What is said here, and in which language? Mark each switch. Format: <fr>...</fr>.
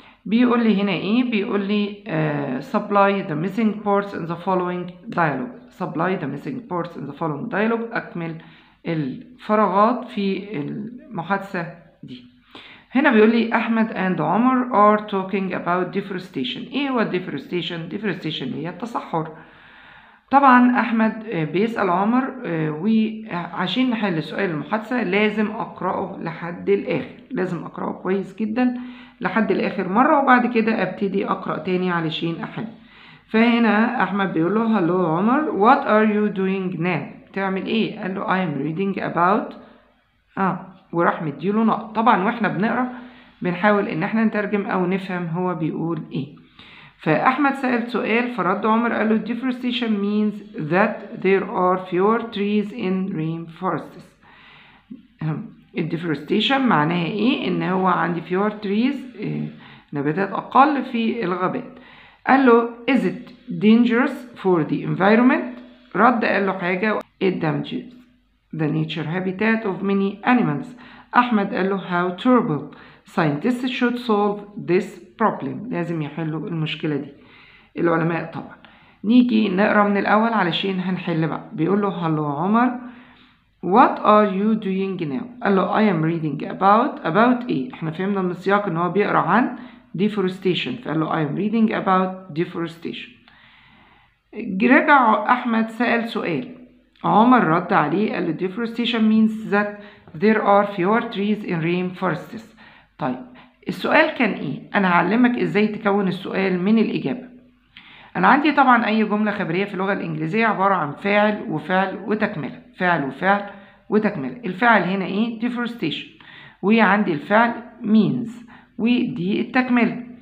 <ar>بيقول لي هنا ايه؟ بيقول لي</ar> <en>supply the missing parts in the following dialogue. supply the missing parts in the following dialogue.</en> <ar>اكمل الفراغات في المحادثة دي. هنا بيقول لي</ar> <en>Ahmed and Omar are talking about deforestation.</en> <ar>إيه هو deforestation؟ deforestation هي التصحر. طبعا أحمد بيسأل عمر، وعشان نحل سؤال المحادثة لازم أقرأه لحد الآخر، لازم أقرأه كويس جدا لحد الآخر مرة، وبعد كده أبتدي أقرأ تاني علشان أحل. فهنا أحمد بيقول له hello عمر</ar> <en>what are you doing now؟</en> <ar>تعمل ايه؟ قال له</ar> <en>I am reading about</en> <ar>وراح مديله نقط. طبعا واحنا بنقرا بنحاول ان احنا نترجم او نفهم هو بيقول ايه. فاحمد سأل سؤال، فرد عمر قال له</ar> <en>deforestation means that there are fewer trees in rainforests.</en> <ar>deforestation معناها ايه؟ ان هو عندي</ar> <en>fewer trees،</en> <ar>نباتات اقل في الغابات. قال له</ar> <en>is it dangerous for the environment؟</en> <ar>رد قال له حاجة</ar> <en>it damages the nature habitat of many animals.</en> <ar>أحمد قال له</ar> <en>how terrible scientists should solve this problem.</en> <ar>لازم يحلوا المشكلة دي العلماء طبعا. نيجي نقرأ من الأول علشان هنحل بقى. بيقول له hello عمر</ar> <en>what are you doing now؟</en> <ar>قال له I am reading about إيه؟ احنا فهمنا من السياق ان هو بيقرأ عن deforestation، فقال له</ar> <en>I am reading about deforestation.</en> <ar>رجع أحمد سأل سؤال، عمر رد عليه قال له</ar> <en>deforestation means that there are fewer trees in rainforests.</en> <ar>طيب السؤال كان ايه؟ انا هعلمك ازاي تكون السؤال من الإجابة. انا عندي طبعا اي جملة خبرية في اللغة الإنجليزية عبارة عن فاعل وفعل وتكملة، فاعل وفعل وتكملة. الفعل هنا ايه؟ deforestation، وعندي الفعل means، ودي التكملة.</ar>